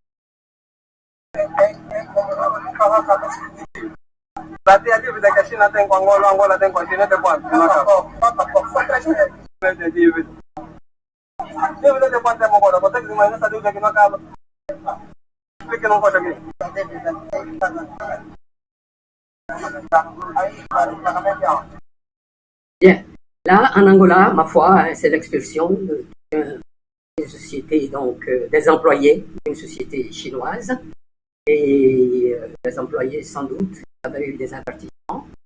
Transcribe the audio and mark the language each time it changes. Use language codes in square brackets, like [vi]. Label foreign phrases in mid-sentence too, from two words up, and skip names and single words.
[pt] Para ti a dívida que a China tem com Angola, a Angola tem com a China, é quanto? Dívida. Dívida de quanto tempo agora? Você que imagina essa dívida que não acaba? Explique não pode aqui. [fr] Bien. Là, en Angola, ma foi, c'est l'expulsion d'une société, donc des employés d'une société chinoise. Et les employés, sans doute, avaient eu des avertissements.